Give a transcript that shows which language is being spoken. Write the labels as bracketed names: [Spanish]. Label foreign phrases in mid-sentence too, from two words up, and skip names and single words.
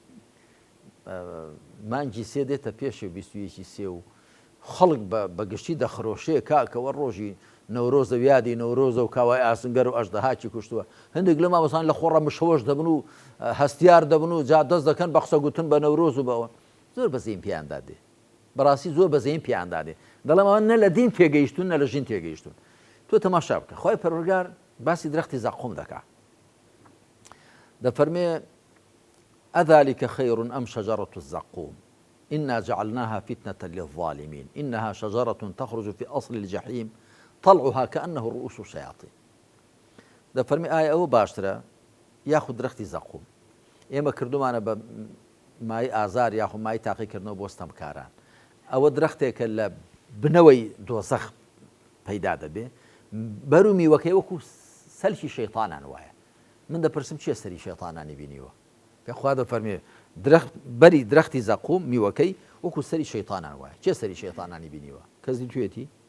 [Central Kurdish] مانگی سێ دێتە پێشێ 21 سێ و خەڵک بە گشتی دەخرۆشەیە کاکەوە ڕۆژی نەورۆزە یادی نەورۆزە و کاوای ئاسنگەر و ئەژدەهاکی کوشتووە هەندێک لە مامۆستان لە خۆڕە مشەوەش دەبن و هەستیار دەبن و جا دەست دەکەن بە قسە گوتن بە نەورۆز و بەوە زۆر بەزەیم پیاندا دێ بەڕاستی زۆر بەزەیم پیاندا دێ دەڵێم ئەوە نە لە دین تێگەیشتون نە لە ژین تێگەیشتون تۆ تەماشا بکە خۆی پەروەردگار باسی درەختی زەقوم دەکات دەفەرمێ [Arabic] أذلك خير أم شجرة الزقوم إنا جعلناها فتنة للظالمين إنها شجرة تخرج في أصل الجحيم طلعها كأنه رؤوس الشياطين [Central Kurdish] دەفەرمی ئایا ئەوە باشترە یاخود درەختی زەقوم ئێمە کردومانە بە مای ئازار یاخود مای تاقیکردنەوە بۆ ستەمکاران ئەوە درەختێکە لە بنەوەی دۆزەخ پەیدا دەبێ بەر و میوەکەی وەکو سەلکی شەیطانان وایە من دەپرسم چیە سەری شەیطانانی بینیوە پێخوا دەفەرمێ بەری درەختی زەقوم میوەکەی وەکو سەری شەیطانان وایە چێ سەری شەیطانانی بینیوە کەسی توێتی